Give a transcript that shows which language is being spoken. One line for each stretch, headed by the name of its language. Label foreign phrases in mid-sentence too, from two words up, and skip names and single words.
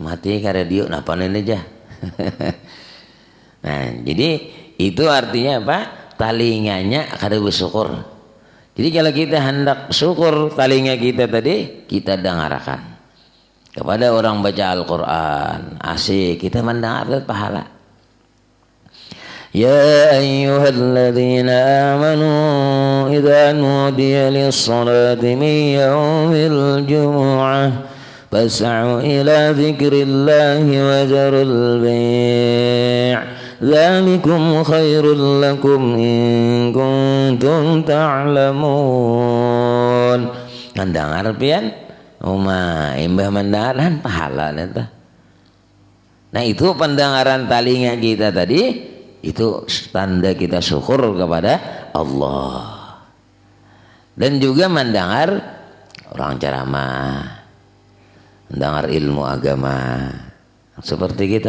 Banjar: mati ke radio napanin aja. Nah jadi itu artinya apa? Talinganya kada bersyukur. Jadi kalau kita hendak syukur talinga kita tadi kita dengarkan kepada orang baca Al-Quran asik kita mendengar pahala.
Arabic: يا أيها الذين آمنوا إذا نودي للصلاة من يوم الجمعة فاسعوا إلى ذكر الله وذروا البيع ذلكم خير لكم إن كنتم تعلمون.
Banjar: Mendengar pian imbah mendengaran pahala neta. Nah itu pendengaran talinga kita tadi itu tanda kita syukur kepada Allah. Dan juga mendengar orang ceramah, mendengar ilmu agama seperti kita.